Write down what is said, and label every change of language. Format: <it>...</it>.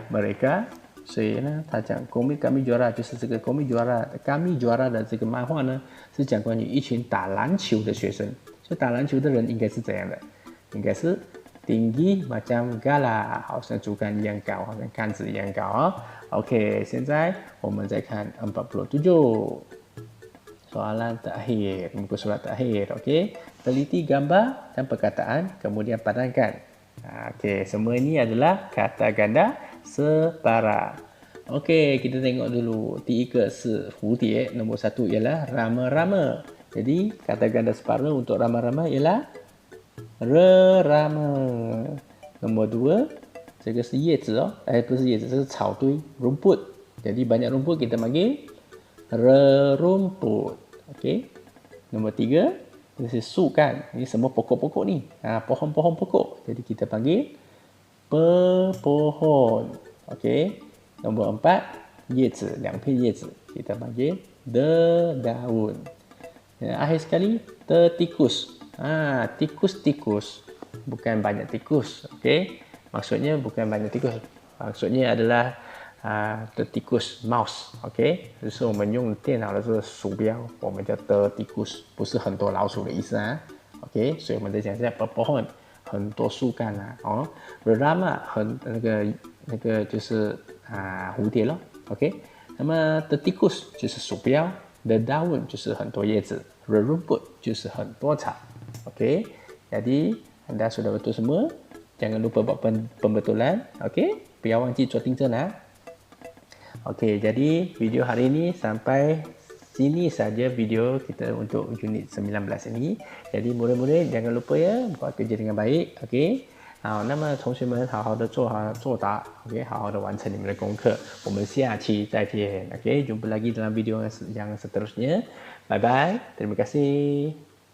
<ms>Mereka，</ms> <zh>所以呢，他讲 Komik Kami Juara 就是这个 Komik Juara，Kami Juara 的这个漫画呢，是讲关于一群打篮球的学生。就打篮球的人应该是怎样的？应该是</zh> <ms>tinggi macam gala，</ms> <zh>好像竹竿一样高，好像杆子一样高哦。</zh> <ms>OK，</ms> <zh>现在我们再看</zh> <ms>47 soalan terakhir, muka surat terakhir. Okey, teliti gambar dan perkataan kemudian padankan. Okey, semua ini adalah kata ganda separa. Okey, kita tengok dulu.</ms> <zh>第一个是蝴蝶,</zh> <ms>nombor 1 ialah rama-rama. Jadi kata ganda separa untuk rama-rama ialah rerama. Nombor 2,</ms> <zh>这个是叶子哦，不是叶子，这是草堆 rumput.</zh> <ms>Jadi banyak rumput kita panggil rerumput. Okey. Nombor 3, ini</ms> <zh>是树干.</zh> <ms>Ini semua pokok-pokok ni. Pohon-pohon pokok. Jadi kita panggil pepohon. Okey. Nombor 4,</ms> <zh>叶子, 2片叶子.</zh> <ms>Kita panggil dedaun. Dan akhir sekali, tertikus. Tikus-tikus. Bukan banyak tikus. Okey. Maksudnya bukan banyak tikus. Maksudnya adalah tertikus mouse.</ms> <zh>OK， 就是我们用电脑的这个鼠标，我们叫tertikus， 不是很多老鼠的意思啊。 OK， 所以我们在讲一下 pohon， 很多树干啊。哦 ，rerama 那个就是蝴蝶咯。 OK， 那么 tertikus 就是鼠标 ，dedaun 就是很多叶子 ，rerumput 就是很多草。</zh> <ms>OK， jadi anda sudah betul semua. Jangan lupa buat pembetulan.</ms> <zh>OK， 不要忘记做订正啊。</zh> <ms>Okey, jadi video hari ini sampai sini saja video kita untuk unit 19 ini. Jadi murid-murid jangan lupa ya buat kerja dengan baik. Okey.</ms> <zh>好，那么同学们好好的作答 ，OK， 好好的完成你们的功课。我们下期再见</zh> <ms>，OK， jumpa lagi dalam video yang seterusnya.</ms> <en>Bye bye,</en> <ms>terima kasih.</ms>